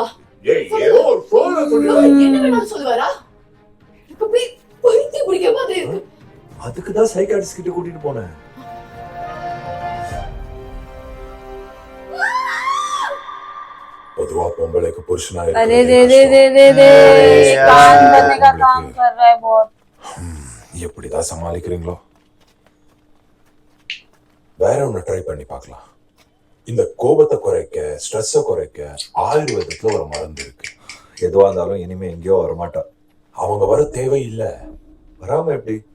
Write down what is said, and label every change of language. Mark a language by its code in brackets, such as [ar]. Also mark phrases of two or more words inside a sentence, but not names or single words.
[ta] ஏதோ ஒரு ஃப்ளோல சொல்லி என்ன வேணாலும் சொல்லுவாரா? எனக்கு அப்படியே பைத்தியம் பிடிக்கிற மாதிரி இருக்கு. அதுக்கு தான் சைக்காட்ரிஸ்ட் கிட்ட கூட்டிட்டு போனேன். பொதுவா பொம்பளைக்கு புருஷனா [hi] अरे रे रे रे रे रे कान बनने का काम कर रहा है बहुत. [ta] எப்படிதான் சமாளிக்கிறீங்களோ? வேற ஒண்ணு ட்ரை பண்ணி பார்க்கலாம். இந்த கோபத்தை குறைக்க, ஸ்ட்ரெஸ்ஸை குறைக்க ஆயுர்வேதத்துல ஒரு மருந்து இருக்கு. எதுவா இருந்தாலும் இனிமே எங்கேயோ வரமாட்டா. அவங்க வர தேவை இல்ல. வராம எப்படி?